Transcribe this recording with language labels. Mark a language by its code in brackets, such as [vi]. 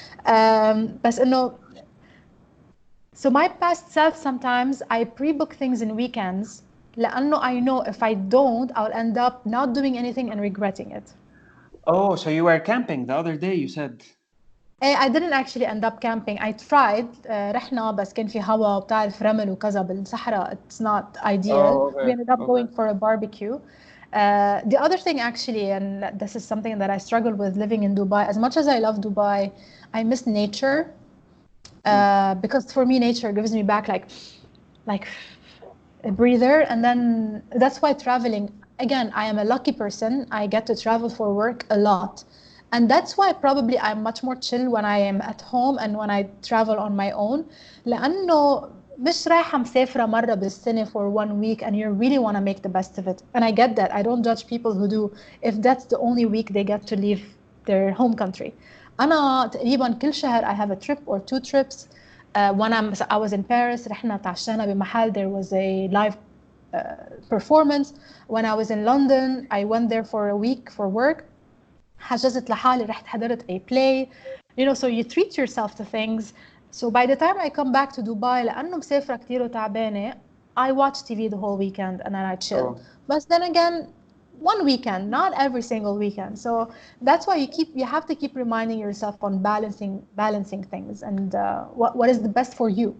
[en] But no. So my past self, sometimes I pre-book things in weekends. لأنه I know if I don't, I'll end up not doing anything and regretting it. Oh, so you were camping the other day, you said. I didn't actually end up camping. I tried. [ar] رحنا بس كان في هوا وبتعرف رمل وكذا بالصحراء. [en] It's not ideal. Oh, okay. We ended up going for a barbecue. The other thing actually, and this is something that I struggle with living in Dubai. As much as I love Dubai, I miss nature. Because for me, nature gives me back like a breather. And then that's why traveling, again, I am a lucky person. I get to travel for work a lot. And that's why probably I'm much more chill when I am at home and when I travel on my own. [ar] لأنه مش رايحة مسافرة مرة بالسنة [en] for 1 week and you really want to make the best of it. And I get that. I don't judge people who do if that's the only week they get to leave their home country. [ar] أنا تقريبا كل شهر [en] I have a trip or 2 trips. When I was in Paris, [ar] رحنا تعشينا بمحل. [en] There was a live performance. When I was in London, I went there for a week for work. [ar] حجزت لحالي رحت حضرت [en] a play. You know, so you treat yourself to things. So by the time I come back to Dubai, [ar] لأنه مسافرة كتير وتعبانة, [en] I watch TV the whole weekend and then I chill. Oh. But then again, 1 weekend, not every single weekend. So that's why you have to keep reminding yourself on balancing things and what is the best for you.